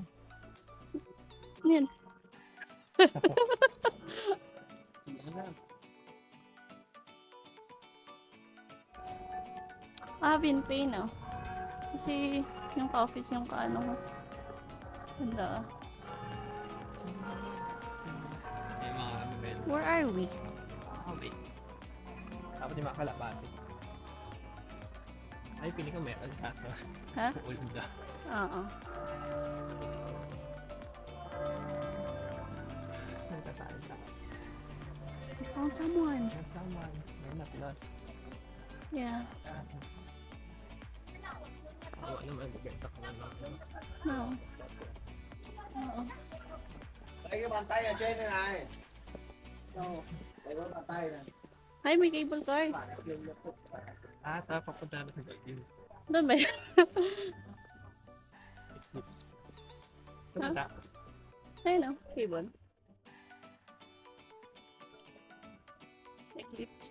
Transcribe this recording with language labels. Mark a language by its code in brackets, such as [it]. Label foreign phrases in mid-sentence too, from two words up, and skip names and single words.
[tl] yun. Vinpay, no? Kasi yung ka-office yung kaano ko. Ganda. May mga event. [en] Where are we? Wait. [tl] Dapat yung mga kalapati. Ay, pili ko meron kaso. Ha? Ulda. Oo. Nagtataan ka. [en] I found someone. Someone. I'm not lost. Yeah. [tl] Oo naman, bibenta ko na lang. No. Oo. [vi] Cái bàn tay ở trên này này. Đâu? Cái bàn tay này. [tl] Ay, may cable car. Ah, papunta na sa gilid. Doon ba yan? Tumata. Ayun o, cable. Eclipse.